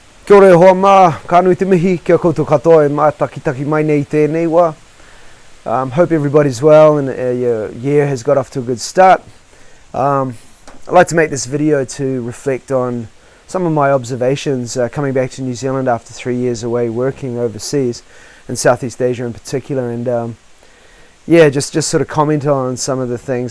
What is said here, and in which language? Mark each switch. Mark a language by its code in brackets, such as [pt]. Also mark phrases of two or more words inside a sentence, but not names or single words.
[mi] Kia ora e hoa mā, ka nui te mihi, kia koutou katoa e mā takitaki mai nei tēnei wā. [en] Hope everybody's well and your year has got off to a good start. I'd like to make this video to reflect on some of my observations coming back to New Zealand after 3 years away working overseas, in Southeast Asia in particular, and just sort of comment on some of the things.